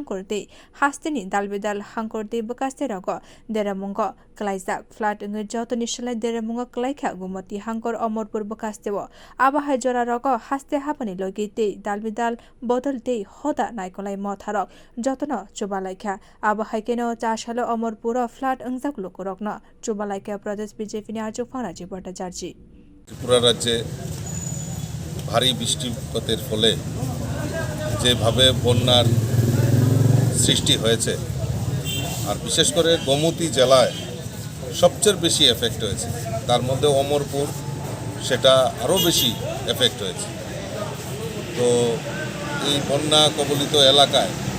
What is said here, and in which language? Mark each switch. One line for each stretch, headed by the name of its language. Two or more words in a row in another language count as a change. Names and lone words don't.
Kok Borok: हांकरते बकास्ते रगो देरमुंगा कलाइजाक फ्लाट अंगे जतनि सलाय देरमुंगा कलाइखा गुमति हांकर अमरपुर बकास्तेओ आबाहाय जरा रगो हास्ते हापानि लगिते दालबिदाल बदलते होदा नायकलाई मथारक जतन चुबालाइखा आबाहायकेनो चारसालो अमरपुर फ्लाट अंगजाक लुकुरकनो चुबालाइखा प्रदेश बीजेपी नि आचुफाराजी भट्टाचार्य
Bangla: ত্রিপুরা রাজ্যে ভারী বৃষ্টিপাতের ফলে যেভাবে বন্যার সৃষ্টি হয়েছে আর বিশেষ করে গোমতী জেলায় সবচেয়ে বেশি এফেক্ট হয়েছে তার মধ্যে অমরপুর সেটা আরও বেশি এফেক্ট হয়েছে তো এই বন্যা কবলিত এলাকায়